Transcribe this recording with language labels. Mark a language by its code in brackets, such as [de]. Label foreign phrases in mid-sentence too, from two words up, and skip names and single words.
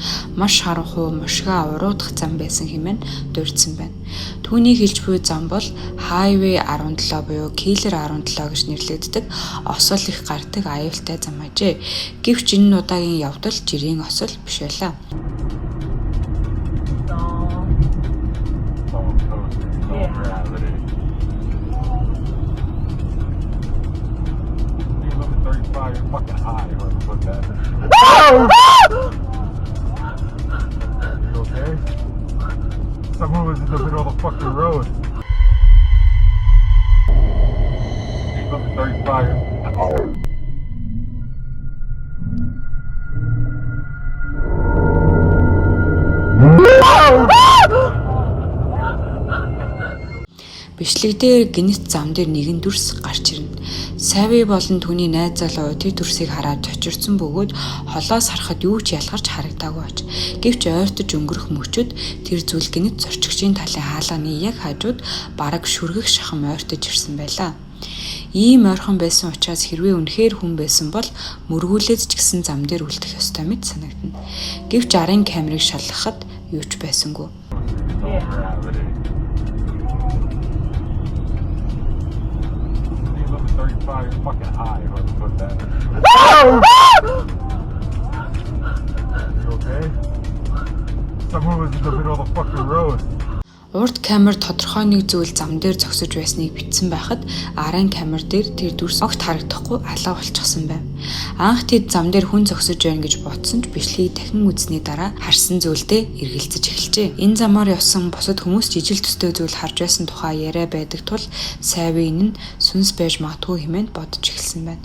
[mn] Маш харанхуй мушгаа уруудах зам байсан хэмээн дурдсан байна. Түүний хэлж буй зам бол Highway 17 буюу Killer 17 гэж нэрлэгддэг осол их гардаг аюултай зам ажээ. Гэвч энэ удаагийн явдал жирийн осол биш байлаа. [en] You're fucking high, whoever put that. You okay? Someone was in the middle of the fucking road. He's up to 35. [mn] Бичлэгдээ гинэт зам дээр нэгэн дүрс гарч ирнэ. Сави болон түүний найз залуу тэр дүрсийг хараад цочирдсан бөгөөд холоос харахад юу ч ялгарч харагдаагүй ач. Гэвч ойртож өнгөрөх мөчөд тэр зүйл гинэт зорчигчийн талын хаалганы яг хажууд бараг шүргэх шахам ойртож ирсэн байлаа. Ийм ойрхон байсан учраас хэрвээ үнэхээр хүн байсан бол мөргүүлээд ч гэсэн зам дээр үлдэх ёстой мэт санагдана. Гэвч арын камерыг шалгахад юу ч байсангүй. [en] You're fucking high, whoever put that. You okay? Someone was in the middle of the fucking road. [mn] Урд камер тодорхой нэг зүйл зам дээр зогсож байсныг бичсэн байхад арын камер дээр тэр дүрс огт харагдахгүй алга болчихсон байна. Анх тэд зам дээр хүн зогсож байна гэж бодсон ч бичлэгийг дахин үзсний дараа харсан зүйлдээ эргэлзэж эхэлжээ. Энэ замаар явсан бусад хүмүүс жижиг төстэй зүйл харж байсан тухай яриа байдаг тул Сави энэ нь сүнс байж магадгүй хэмээн бодож эхэлсэн байна.